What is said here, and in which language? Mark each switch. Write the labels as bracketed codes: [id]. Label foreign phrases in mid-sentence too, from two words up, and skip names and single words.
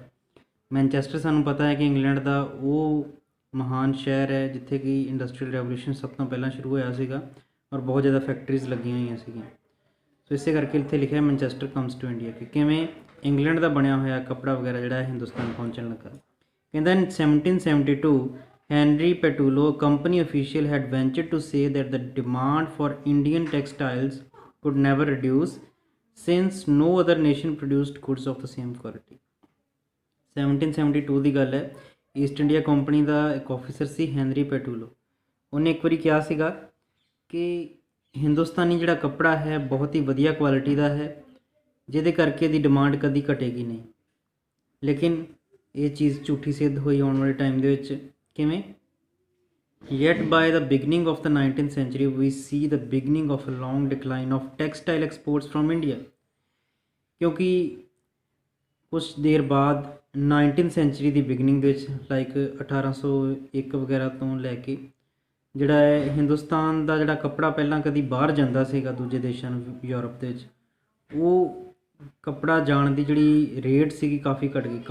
[pa] ਮੈਨਚੈਸਟਰ ਸਾਨੂੰ ਪਤਾ ਹੈ ਕਿ ਇੰਗਲੈਂਡ ਦਾ ਉਹ ਮਹਾਨ ਸ਼ਹਿਰ ਹੈ ਜਿੱਥੇ ਕਿ [en] industrial revolution [pa] ਸਭ ਤੋਂ ਪਹਿਲਾਂ ਸ਼ੁਰੂ ਹੋਇਆ ਸੀਗਾ ਔਰ ਬਹੁਤ ਜ਼ਿਆਦਾ ਫੈਕਟਰੀਜ਼ ਲੱਗੀਆਂ ਹੋਈਆਂ ਸੀਗੀਆਂ। ਸੋ ਇਸੇ ਕਰਕੇ ਇੱਥੇ ਲਿਖਿਆ ਮੈਨਚੈਸਟਰ ਕਮਸ ਟੂ ਇੰਡੀਆ ਕਿ ਕਿਵੇਂ ਇੰਗਲੈਂਡ ਦਾ ਬਣਿਆ ਹੋਇਆ ਕੱਪੜਾ ਵਗੈਰਾ ਜਿਹੜਾ ਹਿੰਦੁਸਤਾਨ ਪਹੁੰਚਣ ਲੱਗਾ। [en] ਕਹਿੰਦਾ in 1772 Henry Pattullo company official had ventured to say that the demand for Indian textiles could never reduce since no other nation produced goods of the same quality। [pa] 1772 ਦੀ ਗੱਲ ਹੈ। ਈਸਟ ਇੰਡੀਆ ਕੰਪਨੀ ਦਾ ਇੱਕ ਆਫੀਸਰ ਸੀ ਹੈਨਰੀ ਪੈਟੂਲੋ। ਉਹਨੇ ਇੱਕ ਵਾਰੀ ਕਿਹਾ ਸੀਗਾ ਕਿ ਹਿੰਦੁਸਤਾਨੀ ਜਿਹੜਾ ਕੱਪੜਾ ਹੈ ਬਹੁਤ ਹੀ ਵਧੀਆ ਕੁਆਲਿਟੀ ਦਾ ਹੈ ਜਿਹਦੇ ਕਰਕੇ ਇਹਦੀ ਡਿਮਾਂਡ ਕਦੀ ਘਟੇਗੀ ਨਹੀਂ। ਲੇਕਿਨ ਇਹ ਚੀਜ਼ ਝੂਠੀ ਸਿੱਧ ਹੋਈ ਆਉਣ ਵਾਲੇ ਟਾਈਮ ਦੇ ਵਿੱਚ। ਕਿਵੇਂ? [en] Yet by the beginning of the 19th century we see the beginning of a long decline of textile exports from India। [pa] ਕਿਉਂਕਿ ਕੁਝ ਦੇਰ ਬਾਅਦ [en] 19th century [pa] ਦੀ ਬਿਗਨਿੰਗ ਦੇ ਵਿੱਚ ਲਾਈਕ 1801 ਵਗੈਰਾ ਤੋਂ ਲੈ ਕੇ ਜਿਹੜਾ ਹੈ ਹਿੰਦੁਸਤਾਨ ਦਾ ਜਿਹੜਾ ਕੱਪੜਾ ਪਹਿਲਾਂ ਕਦੀ ਬਾਹਰ ਜਾਂਦਾ ਸੀਗਾ ਦੂਜੇ ਦੇਸ਼ਾਂ ਨੂੰ ਯੂਰਪ ਦੇ ਵਿੱਚ, ਉਹ ਕੱਪੜਾ ਜਾਣ ਦੀ ਜਿਹੜੀ ਰੇਟ ਸੀਗੀ ਕਾਫੀ ਘਟ ਗਈ।